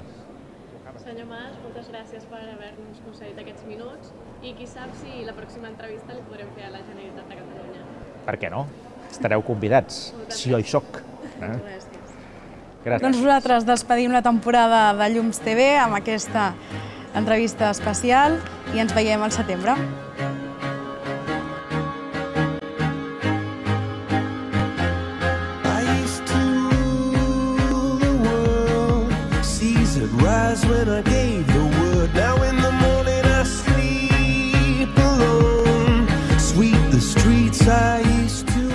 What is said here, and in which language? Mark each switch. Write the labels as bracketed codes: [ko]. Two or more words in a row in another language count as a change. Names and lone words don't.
[ca] Senyor Mas, moltes gràcies per haver-nos concedit aquests minuts i qui sap si la pròxima entrevista li podrem fer a la Generalitat de Catalunya. Per què no? Estareu convidats, si jo hi soc. Gràcies. Gràcies. Doncs nosaltres despedim la temporada de Llums TV amb aquesta entrevista especial i ens veiem al setembre. [en] Rise when I gave the word. Now in the morning I sleep alone. Sweep the streets I used to